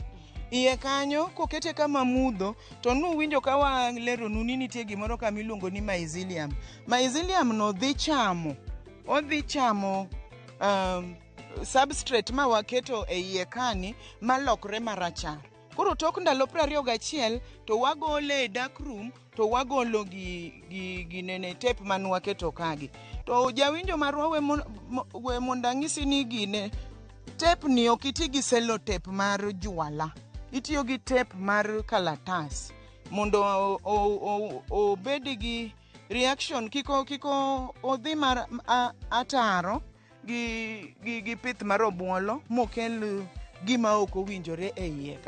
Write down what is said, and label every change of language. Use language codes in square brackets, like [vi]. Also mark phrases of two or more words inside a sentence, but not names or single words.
[luo] Iye kanyo kokete kama mudho to nuwinjo ka walero ni nitie gimoro kama iluongo ni mycelium. Mycelium no dhi chamo substrate ma waketo e iye kani malokre marachar. Koro tok ndalo 21 to wagole e [en] dark room [luo] to wagolo gi nene tape man waketo kagi. To jawinjo marwa we mondang'isi ni gine tape ni ok iti gi [en] cello tape [luo] mar jwala. Itiyo gi tape mar kalatas mondo obed gi reaction kiko odhi mar ataro gi pith mar obuolo mokel gima ok owinjore e iye ka.